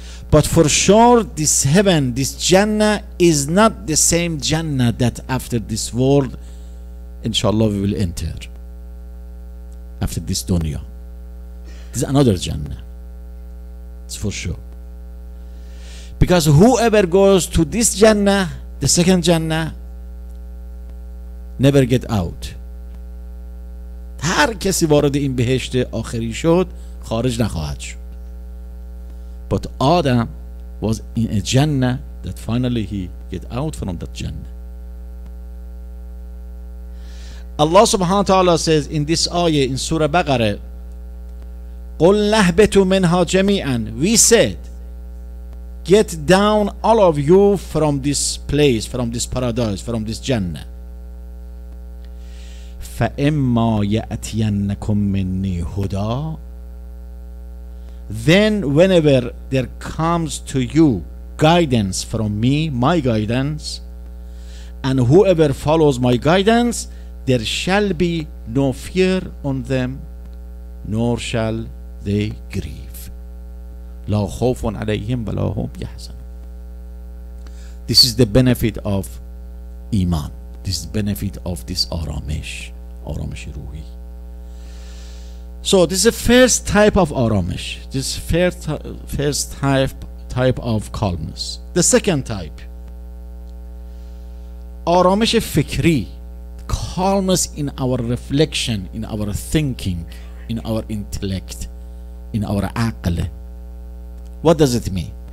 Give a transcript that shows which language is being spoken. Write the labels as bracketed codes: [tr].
[en] But for sure, this heaven, this Jannah, is not the same Jannah that after this world, inshallah, we will enter. After this dunya. This is another Jannah. It's for sure. Because whoever goes to this Jannah, the second Jannah, never get out. [fa] هر کسی وارد این بهشت آخری شد خارج نخواهد شد. [en] But Adam was in a Jannah that finally he get out from that Jannah. Allah subhanahu wa ta'ala says in this ayah in Surah Baqarah, [ar] قُلْ نَهْبِتُوا مِنْهَا جَمِيعًا. [en] We said, get down all of you from this place, from this paradise, from this Jannah. [ar] فَإِمَّا يَأْتِيَنَّكُمْ مِنِّي هُدًى. [en] Then whenever there comes to you guidance from me, my guidance, and whoever follows my guidance, there shall be no fear on them, nor shall they grieve. [ar] لا خوف عليهم ولا هم يحزنون. [en] This is the benefit of Iman. This is the benefit of this aramish, aramish ruhi. So this is the first type of aramish. This first type of calmness. The second type, aramish fikri, calmness in our reflection, in our thinking, in our intellect, in our aql. What does it mean?